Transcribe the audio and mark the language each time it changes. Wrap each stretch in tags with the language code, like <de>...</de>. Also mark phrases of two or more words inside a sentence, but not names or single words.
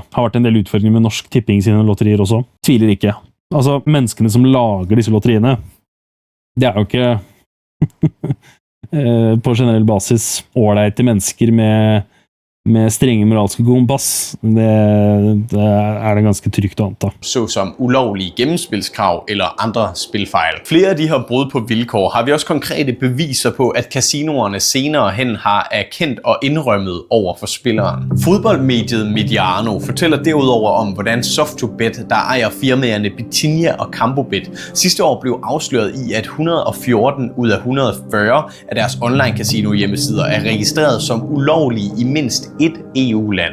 <no>Har vært en del utfordringer med Norsk Tipping sine lotterier også. Tviler ikke. Altså, menneskene som lager disse lotteriene, det er jo ikke på generell basis ålreite mennesker med strenge moralske kompass. Det er det ganske trygt å anta.</no> <da>Såsom ulovlige gennemspilskrav eller andre spilfejl. Flere af de her brud på vilkår har vi også konkrete beviser på, at casinoerne senere hen har erkendt og indrømmet over for spilleren. Fodboldmediet Mediano fortæller derudover om, hvordan Soft2Bet, der ejer firmaerne Bitinja og Campobet, sidste år blev afsløret i, at 114 ud af 140 af deres online-casino hjemmesider er registreret som ulovlige i mindst et EU-land.</da>